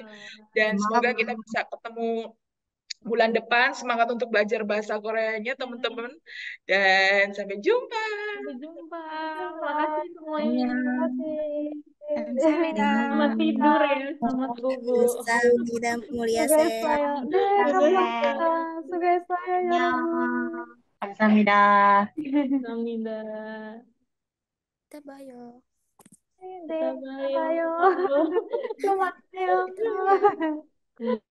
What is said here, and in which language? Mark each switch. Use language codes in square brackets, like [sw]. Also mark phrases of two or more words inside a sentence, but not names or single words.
[id] Dan semoga kita bisa ketemu bulan depan. Semangat untuk belajar bahasa Koreanya teman-teman. Dan sampai jumpa. Sampai jumpa. Makasih semuanya. Terima kasih. Kamsahamnida. Selamat tidur ya. Selamat bobo. Kamsahamnida Mulia [ko] 수고했어요. 네, 감사합니다. 수고했어요, 여러분. 감사합니다. [id] Kamsahamnida. Kita bayo. [ko] 네, [en] Bye-bye. [ko] 봐요. 또 만나요.